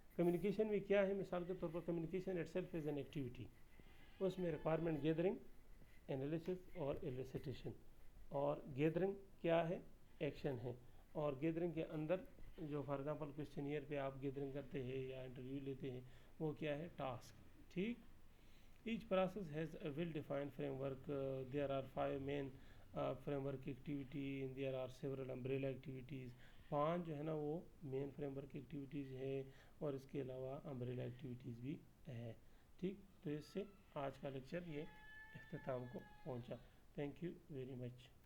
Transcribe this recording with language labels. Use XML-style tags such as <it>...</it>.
<hi>Communication में क्या है, मिसाल के तौर पर</hi> <en>communication itself is an activity,</en> <hi>उसमें रिक्वायरमेंट गैदरिंग, एनालिसिस और एलिसिटेशन, और गैदरिंग क्या है, एक्शन है, और गैदरिंग के अंदर जो फॉर एग्जांपल क्वेश्चनियर पे आप गैदरिंग करते हैं या इंटरव्यू लेते हैं, वो क्या है, टास्क, ठीक।</hi> <en>Each process has a well-defined framework. There are 5 main framework activity and there are several umbrella activities.</en> <hi>5 जो है ना वो मेन फ्रेमवर्क एक्टिविटीज़ है, और इसके अलावा अम्ब्रेला एक्टिविटीज़ भी है, ठीक। तो इससे आज का लेक्चर ये इख्तिताम को पहुंचा।</hi> <en>Thank you very much.</en>